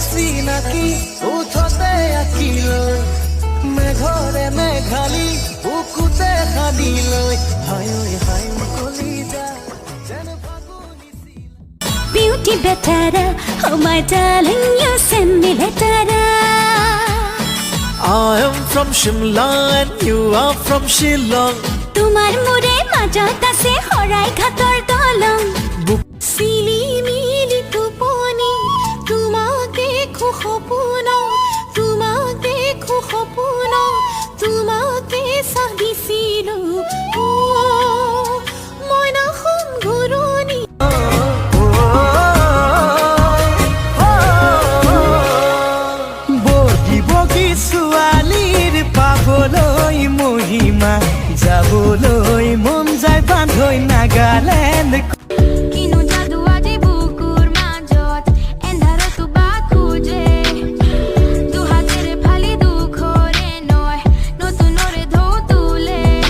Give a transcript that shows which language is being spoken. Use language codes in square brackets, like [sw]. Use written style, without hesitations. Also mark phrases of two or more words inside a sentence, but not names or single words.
[as] চিনাকি উঠতে আঁকিলৈ মেঘৰে মেঘালি বুকুতে সানিলৈ হাই হাই কলিজা যেন ফাগুনি [en] Beauty better, oh my darling, you send me letter. I am from Shimla and you are from Shillong. [as] তোমাৰ মোৰ মাজত আছে হৰাই ঘাটৰ দলং. চিলি মিলি টুপনি, তোমাকে দেখো সপোনা, তোমাকে দেখো সপোনা, তোমাকে চাবিছিলো. অ', মই না খন ঘূৰণি. ছোৱালীৰ পাবলৈ মহিমা যাবলৈ মন যায় বান্ধৈ নাগালেণ্ড কিনো যাদু আজি বুকুৰ মাজত এন্ধাৰতো বাট খোজে দুহাতেৰে ফালি দুখৰে নয় নতুনৰে ঢৌ তোলে